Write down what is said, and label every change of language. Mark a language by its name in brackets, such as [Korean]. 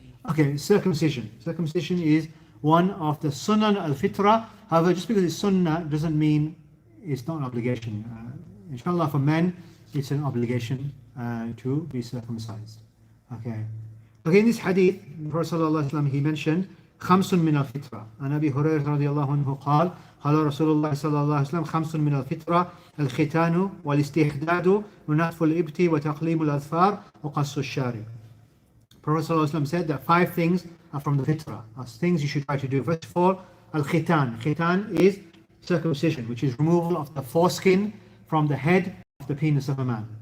[English] Okay, circumcision. Circumcision is one of the Sunan al-Fitrah. However, just because it's Sunnah doesn't mean it's not an obligation. Inshallah, for men, it's an obligation to be circumcised. Okay. Okay, in this hadith, the Prophet ﷺ, he mentioned [Arabic] خمس من الفطرة. عن أبي هريرة رضي الله عنه قال قال رسول الله صلى الله عليه وسلم خمس من الفطرة الختان والاستحداد ونتف الإبط وتقليم الأظفار وقص الشارب. [English] Prophet ﷺ said that 5 things are from the fitrah, as things you should try to do. First of all, al-khitan. Khitan is circumcision, which is removal of the foreskin from the head of the penis of a man.